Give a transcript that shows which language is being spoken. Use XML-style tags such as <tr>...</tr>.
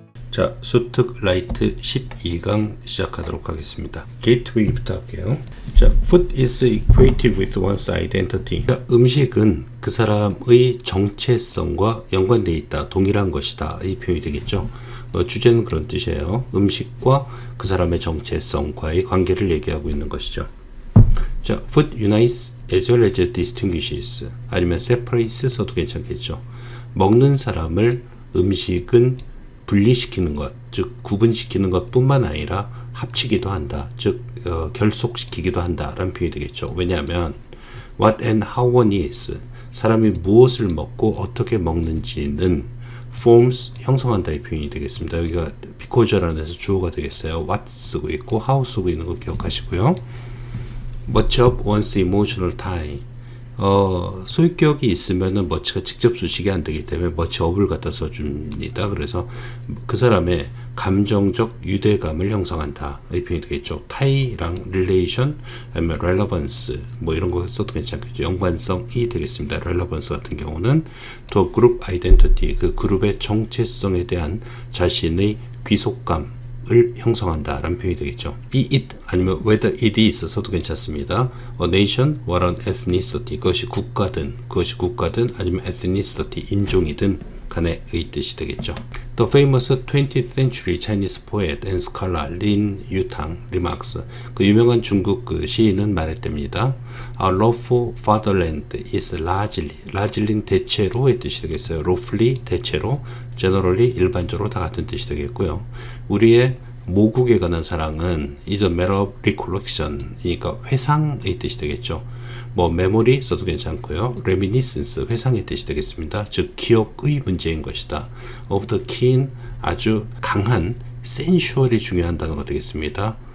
<ko>자, 수특 라이트 12강 시작하도록 하겠습니다. 게이트웨이부터 할게요.</ko> <en>자, food is equated with one's identity.</en> <ko>자, 음식은 그 사람의 정체성과 연관되어 있다, 동일한 것이다, 이 표현이 되겠죠. 주제는 그런 뜻이에요. 음식과 그 사람의 정체성과의 관계를 얘기하고 있는 것이죠.</ko> <en>자, food unites as well as distinguishes.</en> <ko>아니면 separates 써도 괜찮겠죠. 먹는 사람을 음식은 분리시키는 것, 즉 구분시키는 것뿐만 아니라 합치기도 한다, 즉 결속시키기도 한다라는 표현이 되겠죠. 왜냐하면</ko> <en>what and how one is,</en> <ko>사람이 무엇을 먹고 어떻게 먹는지는 forms, 형성한다, 이 표현이 되겠습니다. 여기가 because라는 데서 주어가 되겠어요. what 쓰고 있고 how 쓰고 있는 거 기억하시고요.</ko> <en>much of one's emotional tie,</en> <ko>소유격이 있으면은 much가 직접 수식이 안 되기 때문에 much of을 갖다 써줍니다. 그래서 그 사람의 감정적 유대감을 형성한다, 이 표현이 되겠죠. tie랑 relation, 아니면 relevance, 뭐 이런 거 써도 괜찮겠죠. 연관성이 되겠습니다. relevance 같은 경우는</ko> <en>to group identity,</en> <ko>그 그룹의 정체성에 대한 자신의 귀속감 을 형성한다라는 표현이 되겠죠.</ko> <en>be it</en> <ko>아니면</ko> <en>whether it is</en> <ko>써도 괜찮습니다.</ko> <en>A nation or an ethnicity,</en> <ko>그것이 국가든 아니면 ethnicity, 인종이든 간의 뜻이 되겠죠.</ko> <en>The famous 20th century Chinese poet and scholar Lin Yutang remarks,</en> <ko>그 유명한 중국 그 시인은 말했답니다.</ko> <en>Our love for fatherland is largely</en> <ko>대체로의 뜻이 되겠어요. roughly 대체로, generally 일반적으로 다 같은 뜻이 되겠고요. 우리의 모국에 관한 사랑은</ko> <en>is a matter of recollection,</en> <ko>그러니까 회상의 뜻이 되겠죠. 뭐 memory 써도 괜찮고요. reminiscence, 회상의 뜻이 되겠습니다. 즉 기억의 문제인 것이다.</ko> <en>of the keen,</en> <ko>아주 강한, sensual이 중요한 단어가 되겠습니다.</ko>